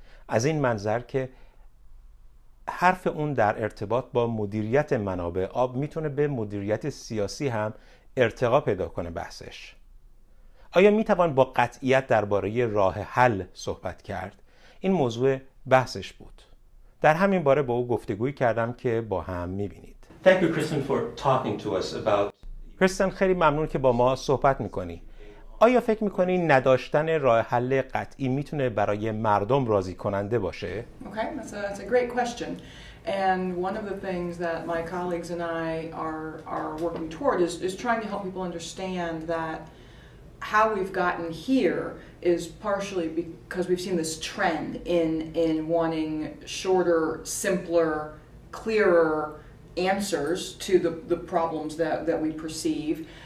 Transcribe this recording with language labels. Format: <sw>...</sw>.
<fa>از این منظر که حرف اون در ارتباط با مدیریت منابع آب میتونه به مدیریت سیاسی هم ارتقا پیدا کنه بحثش. آیا میتوان با قطعیت درباره راه حل صحبت کرد؟ این موضوع بحثش بود. در همین باره با او گفتگویی کردم که با هم میبینید.</fa> <en>Thank you, Kristan, for talking to us about...</en> <fa>کریستن، خیلی ممنون که با ما صحبت میکنی. آیا فکر میکنی نداشتن راه حل قطعی میتونه برای مردم راضی کننده باشه؟</fa> <en>Okay, that's a great question. And one of the things that my colleagues and I are working toward is trying to help people understand that how we've gotten here is partially because we've seen this trend in wanting shorter, simpler, clearer answers to the problems that we perceive.</en>